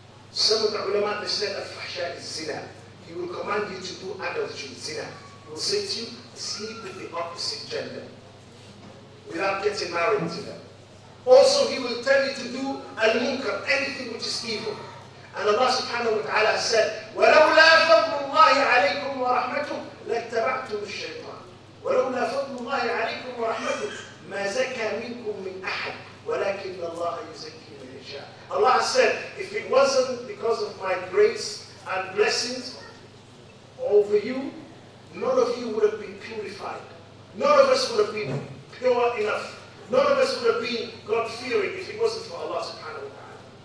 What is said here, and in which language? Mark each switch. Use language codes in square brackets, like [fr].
[en] Some of the ulama, they said al-fahsha is zina. He will command you to do adultery, zina. He will say to you, sleep with the opposite gender without getting married to them. Also, he will tell you to do al-munkar, anything which is evil. And Allah subhanahu wa ta'ala said, [ar] وَلَوْلَا فَضْلُ اللَّهِ عَلَيْكُمْ وَرَحْمَتُهُ لَاتَّبَعْتُمُ الشَّيْطَانَ وَلَوْلَا فَضْلُ اللَّهِ عَلَيْكُمْ وَرَحْمَتُهُ مَا زَكَى مِنْكُمْ مِنْ أَحَدٍ وَلَكِنَّ اللَّهَ يُزَكِّي مَن يَشَاءُ. [en] Allah said, if it wasn't because of my grace and blessings over you, none of you would have been purified. None of us would have been pure enough. None of us would have been God-fearing if it wasn't for Allah subhanahu wa ta'ala.